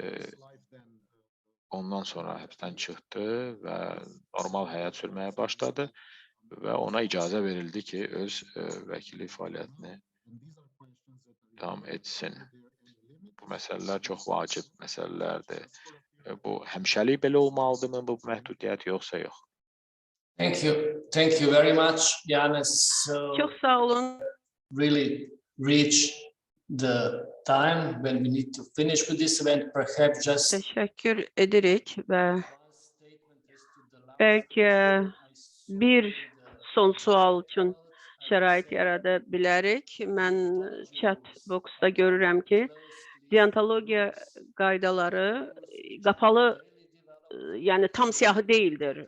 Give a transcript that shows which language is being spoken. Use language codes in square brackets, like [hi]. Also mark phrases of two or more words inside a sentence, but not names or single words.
[az] Ondan sonra həbsdən çıxdı və normal həyat sürməyə başladı və ona icazə verildi ki, öz vəkillik fəaliyyətini davam etsin. Bu məsələlər çox vacib məsələlərdir. Bu həmişəlik belə olmalıdırmı bu məhdudiyyət, yoxsa yox? [en] Thank you very much, Yanis. [az] Çox sağ olun. [en] Really reach the time when we need to finish with this event, perhaps just... [az] Təşəkkür edirik və bəlkə bir son sual üçün şərait yarada bilərik. Mən [en] chat boxda [az] görürəm ki, deontologiya qaydaları qapalı, yəni tam siyahı deyildir.